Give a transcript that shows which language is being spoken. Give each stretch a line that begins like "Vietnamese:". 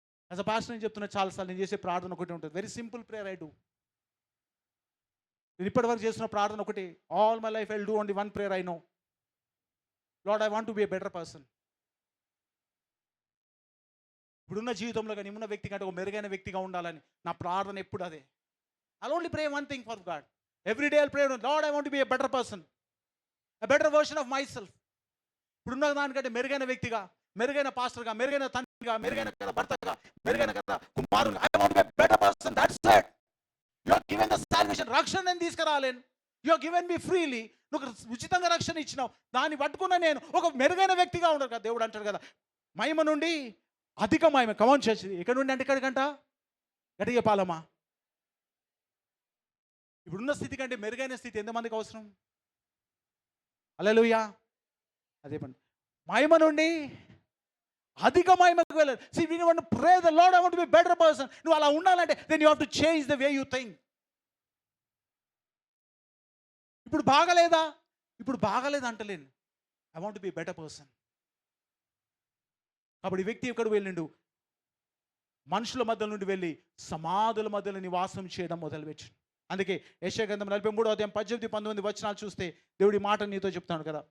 Telugu: As a pastor నేను చెప్తున్నా, చాలాసార్లు నేను చేసే ప్రార్థన ఒకటి ఉంటుంది.
English: Very simple prayer I do.
Telugu: నేను ఇప్పటివరకు చేస్తున్న ప్రార్థన ఒకటి.
English: All my life I will do only one prayer I know. Lord, I want to be a better person.
Telugu: ఇప్పుడున్న జీవితంలో కానీ ఉన్న వ్యక్తి కంటే ఒక మెరుగైన వ్యక్తిగా ఉండాలని నా ప్రార్థన ఎప్పుడు అదే.
English: I'll only pray one thing for God. Every day I'll pray, Lord, I want to be a better person, a better version of myself.
Telugu: ఇప్పుడున్న దానికంటే మెరుగైన వ్యక్తిగా, మెరుగైన పాస్టర్గా, మెరుగైన తండ్రిగా, మెరుగైన భర్తగా, మెరుగైన కుమారుగా,
English: I want to be a better person. That's it. You are given the salvation.
Telugu: రక్షణ నేను తీసుకురాలేను.
English: You are given me freely.
Telugu: నువ్వు ఉచితంగా రక్షణ ఇచ్చినావు. దాన్ని పట్టుకున్న నేను ఒక మెరుగైన వ్యక్తిగా ఉండరు కదా. దేవుడు అంటాడు కదా, మహిమ నుండి అధిక మహిమ.
English: come on church,
Telugu: ఎక్కడి నుండి అంటే ఎక్కడికంట? గట్టిగా పాలమా. ఇప్పుడున్న స్థితి కంటే మెరుగైన స్థితి ఎంతమందికి అవసరం? హల్లెలూయా. అదే పని, మహిమ నుండి అధిక మహిమకు వెళ్ళాలి.
English: See, we want to pray the Lord, I want to be a better person.
Telugu: నువ్వు అలా ఉండాలంటే
English: then you have to change the way you think.
Telugu: ఇప్పుడు బాగలేదా? ఇప్పుడు బాగాలేదు అంటలేను,
English: I want be better person.
Telugu: కాబట్టి ఈ వ్యక్తి ఎక్కడికి వెళ్ళిండు, మనుషుల మధ్య నుండి వెళ్ళి సమాధుల మధ్యలో నివాసం చేయడం మొదలుపెట్టిండు. అందుకే యెషయా గ్రంథం 43వ అధ్యాయం 18-19 వచనాలు చూస్తే దేవుడి మాట నీతో చెప్తాను కదా.